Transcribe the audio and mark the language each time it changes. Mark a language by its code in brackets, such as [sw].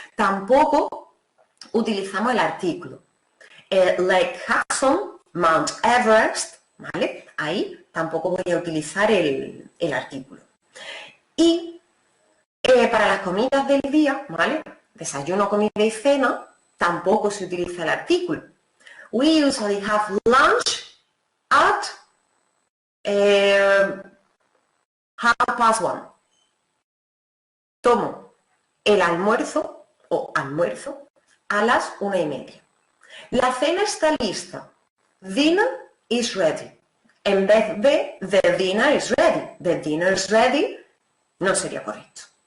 [es] Tampoco utilizamos el artículo. Lake Hudson, Mount Everest, ¿vale? Ahí tampoco voy a utilizar el artículo. Y para las comidas del día, ¿vale? Desayuno, comida y cena, tampoco se utiliza el artículo. [en] We usually have lunch at 1:30. [es] Tomo el almuerzo o almuerzo a las 1:30. La cena está lista. [en] Dinner is ready. [es] En vez de [en] the dinner is ready. The dinner is ready [es] no sería correcto.